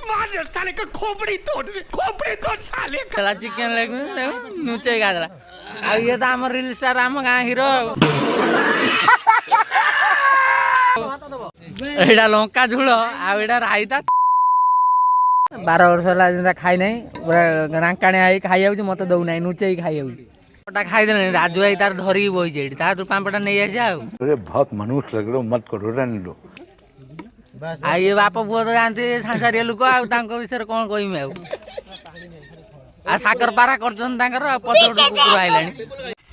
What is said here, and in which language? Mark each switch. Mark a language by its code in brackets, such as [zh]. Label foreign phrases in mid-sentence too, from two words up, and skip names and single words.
[en] chicken leg [or] ନୁଚେଇ ଖାଇଦେଲା ଆଉ ଇଏ ତ ଆମ [en] reel star [or] ଆମ ଗାଁ ହିରୋ ଏଇଟା ଲଙ୍କା ଝୁଳ ଆଉ ଏଇଟା ରାଇତା 12 ବର୍ଷ ହେଲା ଯେମିତି ଖାଇ ନାହିଁ ପୁରା ରାଙ୍କାଣିଆ ହେଇ ଖାଇଯାଉଛି ମତେ ଦଉନାହିଁ ନୁଚେଇ ଖାଇଯାଉଛି ଖାଇଦେଲେଣି ରାଜୁ ଭାଇ ତାର ଧରିକି ବହିଛି ଏଠି ତା ତୁ ପାମ୍ପଟା ନେଇ ଆସିବା ଆଉ [hi] बहुत मनुष्य लग रहे हो मत करो रहने लो [or] ଆଉ ଇଏ ବାପ ପୁଅ ତ ଯାଆନ୍ତି ସାଂସାରିଆ ଲୋକ ଆଉ ତାଙ୍କ ବିଷୟରେ କ'ଣ କହିବି ଆଉ ସାକର ପାରା କରୁଛନ୍ତି ତାଙ୍କର ଆଉ ପତ୍ର କୁକୁର ଆଇଲାଣି